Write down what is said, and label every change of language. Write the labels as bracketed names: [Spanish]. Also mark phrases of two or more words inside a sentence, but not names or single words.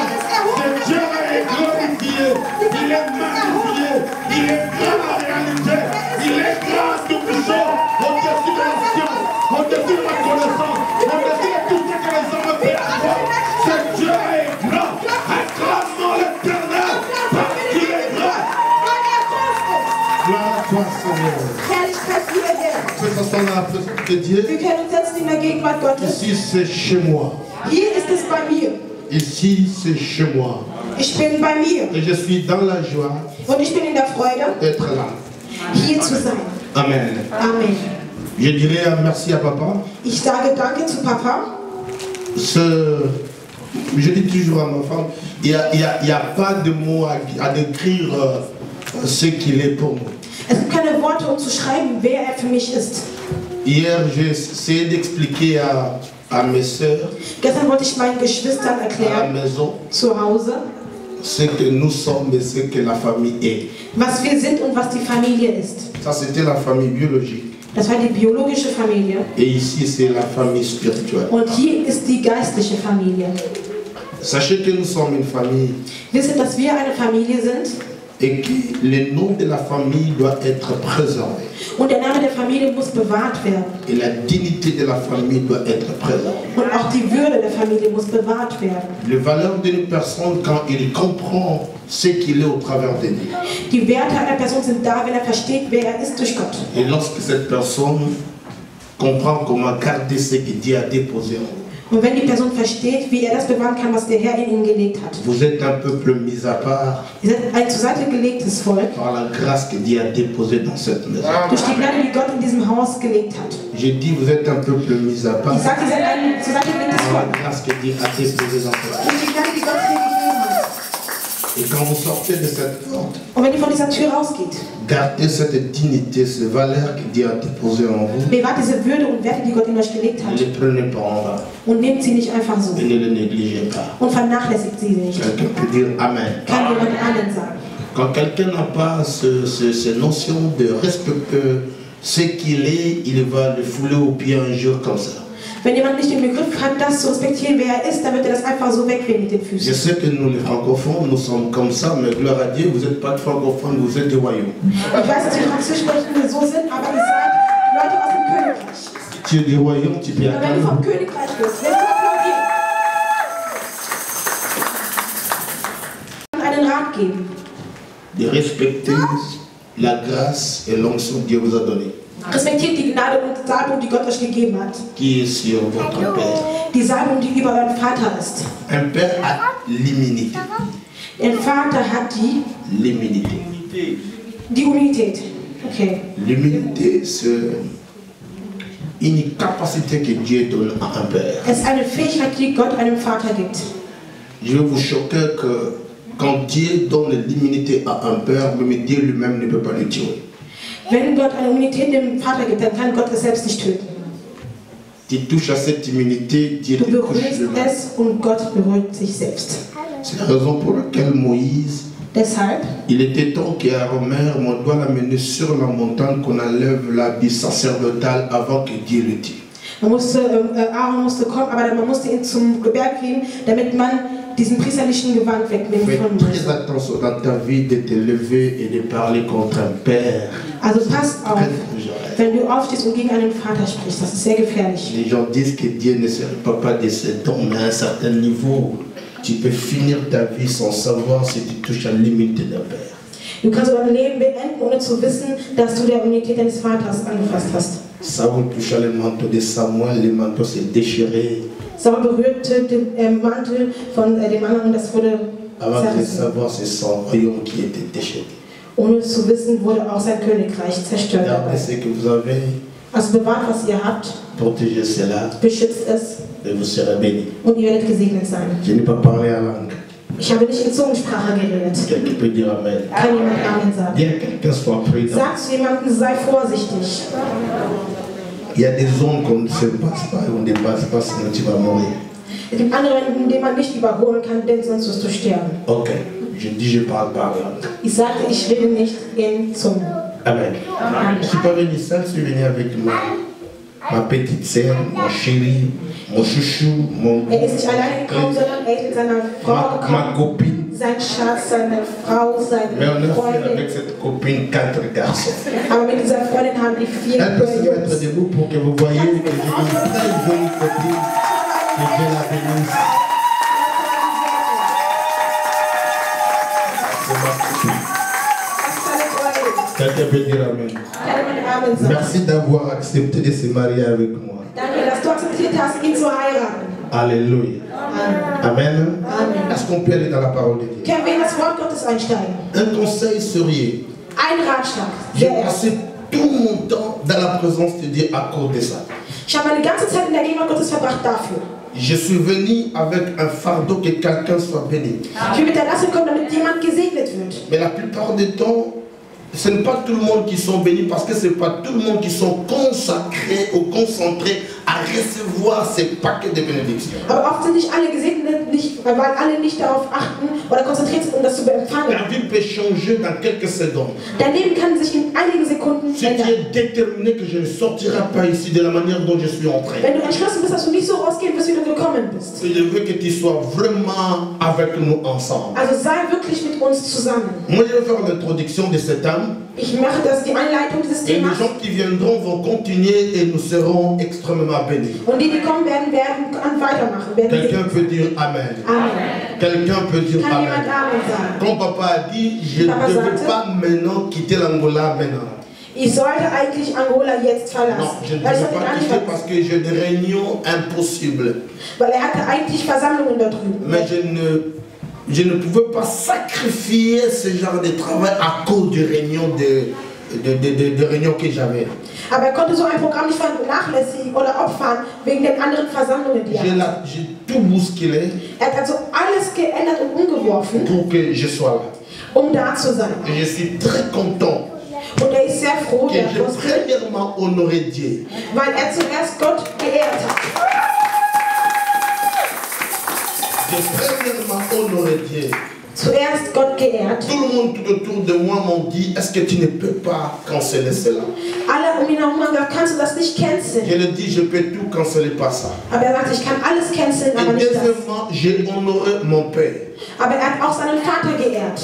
[French] Ce Dieu est glorifié, il est magnifié, il est grand en réalité, il est grand tout puissant, au-dessus de la science, au-dessus de la connaissance, au-dessus de tout ce que les hommes peuvent avoir. Ce Dieu est grand, acclamons l'éternel, parce qu'il est grand. Gloire à toi, Seigneur. [German] Herrlichkeit dir, Herr. [French] Fais ça dans la présence de Dieu. [German] Wir können uns setzen in der Gegenwart Gottes. [French] Ici, c'est chez moi. [German] Hier ist es bei mir. [French] Ici, c'est chez moi. [German] Ich bin bei mir. [French] Et je suis dans la joie [German] Und ich bin in der Freude, [French] d'être là. [German] hier zu sein. Amen. Amen. [French] Je dirais merci à papa. [German] Ich sage Danke zu Papa. [French] Je dis toujours à ma femme, il n'y a pas de mots à décrire ce qu'il est pour nous. [German] Es gibt keine Worte, um zu schreiben, wer er für mich ist. [French] Hier, j'ai essayé d'expliquer à mes soeurs, [German] Gestern wollte ich meinen Geschwistern [French] à la [German] erklären, [French] maison, [German] zu Hause, [French] ce que nous sommes et ce que la famille est. [German] was wir sind und was die Familie ist. [French] Ça, c'était la famille biologique. [German] Das war die biologische Familie. [French] Et ici, c'est la famille spirituelle. [German] Und hier ist die geistliche Familie. [French] Sachez que nous sommes une famille [German] Wisst ihr, dass wir eine Familie sind? [French] et que le nom de la famille doit être préservé. [German] Und der Name der Familie muss bewahrt werden. [French] Et la dignité de la famille doit être préservée. [German] Und auch die Würde der Familie muss bewahrt werden. [French] Les valeurs d'une personne, quand il comprend ce qu'il est au travers de Dieu. [German] Die Werte einer Person sind da, wenn er versteht, wer er ist durch Gott. [French] Et lorsque cette personne comprend comment garder ce que Dieu a déposé en vous, [German] Und wenn die Person versteht, wie er das bewahren kann, was der Herr in ihm gelegt hat. [French] vous êtes un peuple mis à part [German] Ihr seid ein zur Seite gelegtes Volk, [French] par la grâce que Dieu a déposée dans cette maison. [German] durch die Gnade, die Gott in diesem Haus gelegt hat. [French] J'ai dit, vous êtes un peuple mis à part [German] Ich sage, ihr seid ein zur Seite gelegtes [French] par [German] Volk. [French] la grâce que Dieu a déposée dans cette maison. [German] Durch die Gnade, die Gott hier gegeben hat. [French] Et quand vous sortez de cette porte, [German] Und wenn ihr von dieser Tür rausgeht, [French] gardez cette dignité, ces valeurs que Dieu a déposées en vous. [German] bewahrt diese Würde und Werte, die Gott in euch gelegt [French] Ne [German] hat. [French] les prenez pas en vain [German] Und nehmt sie nicht einfach so. [French] et ne les négligez pas. [German] Und vernachlässigt sie nicht. [French] Quelqu'un peut dire Amen. [German] Kann jemand Amen sagen? [French] Quand quelqu'un n'a pas ces notions de respecter ce qu'il est, il va le fouler aux pieds un jour comme ça. [German] Wenn jemand nicht den Begriff hat, das zu respektieren, wer er ist, dann wird er das einfach so wegwehen mit den [French] Je [German] Füßen. [French] sais que nous les francophones, nous sommes comme ça, mais gloire à Dieu, vous n'êtes pas de francophones, vous êtes des royaumes. [German] Ich weiß, dass die Französischsprechenden so sind, aber ihr seid Leute aus dem Königreich. [French] Si tu es des royaumes, tu peux [German] Und wenn du vom [French] acclamer. [German] Königreich bist, wirst du applaudieren. Einen Rat geben. [French] De respecter la grâce et l'onction que Dieu vous a donnée, [German] Respektiert die Gnade und Salbung, die Gott euch gegeben hat. [French] qui est sur votre Père. [German] Die Salbung, die über euren Vater ist. [French] Un père l'immunité. [German] Der Vater hat [French] L'immunité. [German] die Unität. Okay. [French] L'immunité, c'est une capacité que Dieu donne à un père. [German] Es ist eine Fähigkeit, die Gott einem Vater gibt. [French] Je vais vous choquer que quand Dieu donne l'immunité à un père, même Dieu lui-même ne peut pas le tuer. [German] Wenn Gott eine Immunität dem Vater gibt, dann kann Gott es selbst nicht töten. [French] Tu touches à cette immunité, Dieu [German] Du [French] te touche [German] berührst [French] lui-même. [German] es und Gott berührt sich selbst. [French] C'est la raison pour laquelle Moïse, [German] Deshalb, [French] il était temps qu'Aaron doit l'amener sur la montagne, qu'on enlève l'habit sacerdotal avant que Dieu le tue. [German] Aaron musste kommen, aber man musste ihn zum Berg bringen, damit man diesen priesterlichen Gewand wegnimmt [French] Fais [German] von [French] très [German] Mose. [French] attention dans ta vie de te lever et de parler contre un père. [German] Also pass auf, [French] Très [German] wenn du aufstehst und gegen einen Vater sprichst, das ist sehr gefährlich. [French] Les gens disent que Dieu ne se répand pas de ses dons, mais à un certain niveau, tu peux finir ta vie sans savoir si tu touches à l'immunité d'un père. [German] Du kannst dein Leben beenden, ohne zu wissen, dass du der Immunität deines Vaters angefasst hast. [French] Saoul toucha le manteau de Samuel, le manteau s'est déchiré. [German] Saul berührte den Mantel von dem anderen und das wurde [French] Avant de [German] zerrissen. [French] savoir, c'est son royaume qui était déchiré. [German] Ohne zu wissen, wurde auch sein Königreich zerstört. [French] Gardez ce que vous avez, [German] Also bewahrt, was ihr habt, [French] protégez cela [German] beschützt es [French] et vous serez bénis. [German] und ihr werdet gesegnet sein. [French] Je n'ai pas parlé en langue. [German] Ich habe nicht in Zungensprache geredet. [French] Quelqu'un peut dire Amen. [German] Kann jemand Amen sagen? [French] Dis à quelqu'un, sois prudent. [German] Sag zu jemandem, sei vorsichtig. [French] Il y a des zones qu'on ne se passe pas et on ne dépasse pas, sinon tu vas mourir. [German] Es gibt andere, die man nicht überholen kann, denn sonst wirst du sterben. [French] Ok, je dis je parle pas en langue. [German] Ich sagte, ich rede nicht in Zungen. Amen. [French] Je ne suis pas venu seul, je suis venu avec ma petite sœur, mon chéri, mon chouchou, mon [German] Ist nicht alleine gekommen, sondern er ist mit seiner Frau [French] ma [German] gekommen. [French] copine. [German] Sein Schatz, seine Frau, [French] Mais [German] seine [French] on a fait [German] Freundin. [French] avec cette copine 4 garçons. [German] Aber mit dieser Freundin haben die 4 [French] Elle peut se mettre [German] Jungs. [French] debout pour que vous voyez que j'ai une très jolie copine. Que Dieu la bénisse. C'est ma copine. Quelqu'un peut dire Amen. [German] Kann jemand Amen sagen? [French] Merci d'avoir accepté de se marier avec moi. [German] Danke, dass du akzeptiert hast, ihn zu heiraten. [French] Alléluia. Amen. Amen. Amen. Est-ce qu'on peut aller dans la parole de Dieu? [German] Können wir in das Wort Gottes einsteigen? [French] Un conseil sérieux. [German] Ein Ratschlag. [French] J'ai [German] Der erste. [French] passé tout mon temps dans la présence de Dieu à cause de ça. [German] Ich habe meine ganze Zeit in der Gegenwart Gottes verbracht dafür. [French] Je suis venu avec un fardeau que quelqu'un soit béni. [German] Ich bin mit der Last gekommen, damit jemand gesegnet wird. [French] Mais la plupart du temps, ce n'est pas tout le monde qui sont bénis parce que ce n'est pas tout le monde qui sont consacrés ou concentrés à recevoir ces paquets de bénédictions. [German] Aber oft sind nicht alle gesegnet, weil alle nicht darauf achten oder konzentriert sind, um das zu empfangen. [French] La vie peut changer dans quelques secondes. [German] Dein Leben kann sich in einigen Sekunden [French] Si tu [German] ändern. [French] es déterminé que je ne sortirai pas ici de la manière dont je suis entré, [German] Wenn du entschlossen bist, dass du nicht so rausgehen wirst, wie du gekommen bist. [French] je veux que tu sois vraiment avec nous ensemble. [German] Also sei wirklich mit uns zusammen. [French] Moi, je vais faire l'introduction de cet homme. [German] Ich mache das, die Einleitung dieses [French] Et les [German] Themas. [French] gens qui viendront vont continuer et nous serons extrêmement bénis. [German] Und die kommen werden, weitermachen. Werden [French] Quelqu'un peut dire Amen. Amen. Quelqu'un peut dire [German] Kann jemand Amen. Amen sagen? [French] Comme papa a dit, je ne [German] Papa [French] veux [German] sagte, [French] pas maintenant quitter l'Angola maintenant. [German] Ich sollte eigentlich Angola jetzt [French] Non, [German] verlassen. [French] je ne [German] Weil ich [French] veux [German] sollte [French] pas [German] gar nicht [French] quitter parce [German] verlassen. [French] que j'ai des réunions impossibles. [German] Weil hatte eigentlich Versammlungen da drüben. [French] Mais je ne pouvais pas sacrifier ce genre de travail à cause des réunions de réunions que j'avais. [German] Aber konnte so ein Programm nicht vernachlässigen oder opfern wegen den anderen Versammlungen, die er hatte. [French] J'ai tout bousculé [German] Er hat also alles geändert und umgeworfen, [French] pour que je sois là. [German] um da zu sein. [French] Et je suis très content [German] Und er ist sehr froh, [French] que [German] der [French] j'ai premièrement honoré Dieu. [German] weil er zuerst Gott geehrt hat. [French] J'ai premièrement honoré Dieu. [German] Zuerst Gott geehrt. [French] Tout le monde tout autour de moi m'ont dit, est-ce que tu ne peux pas canceller cela? [German] Alle um ihn herum haben gesagt, kannst du das nicht canceln? [French] Je lui ai dit, je peux tout canceller par ça. [German] Aber er sagt, ich kann alles canceln, aber [French] Et [German] nicht das. [French] deuxièmement, j'ai honoré mon père. [German] Aber er hat auch seinen Vater geehrt.